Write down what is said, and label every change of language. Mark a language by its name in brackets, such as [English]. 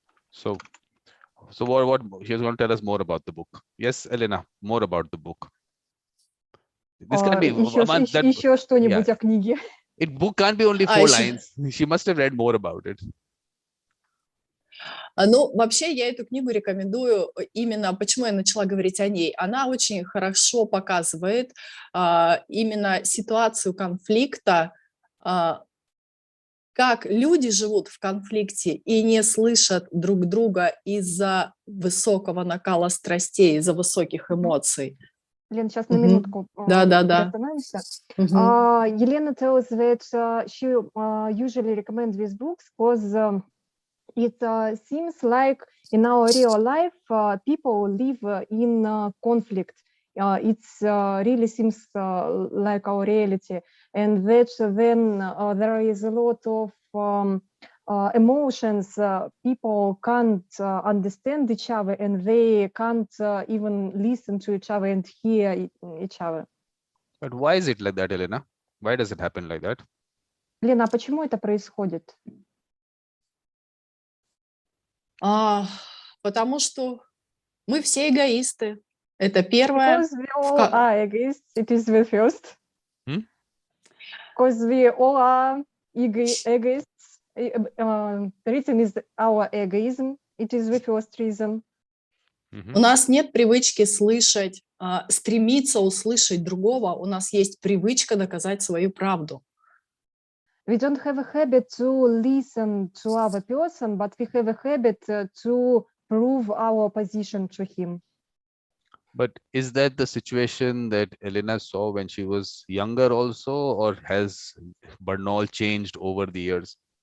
[English] So what she's going to tell us more about the book. Yes, Elena, more about the book. This can be [Russian] еще что-нибудь о книге. [English] Book can't be only 4 lines. She must have read more about it. [Russian] Ну, вообще, я эту книгу рекомендую именно, почему я начала говорить о ней. Она очень хорошо показывает именно ситуацию конфликта, как люди живут в конфликте и не слышат друг друга из-за высокого накала страстей, из-за высоких эмоций. Лена, сейчас на минутку остановимся. [English] Елена tells that she usually recommends these books because it seems like in our real life people live in conflict. It really seems like our reality, and that then there is a lot of emotions. People can't understand each other, and they can't even listen to each other and hear each other. But why is it like that, Elena? Why does it happen like that? [Russian] Лена, а почему это происходит? Потому что мы все эгоисты. Это первое. [English] Because we all are egoists. It is the first. Because we all are egoists. The reason is our egoism. It is the first reason. [Russian] У нас нет привычки слышать, стремиться услышать другого. У нас есть привычка доказать свою правду. [English] We don't have a habit to listen to other person, but we have a habit to prove our position to him. But is that the situation that Elena saw when she was younger also, or has Bernal changed over the years?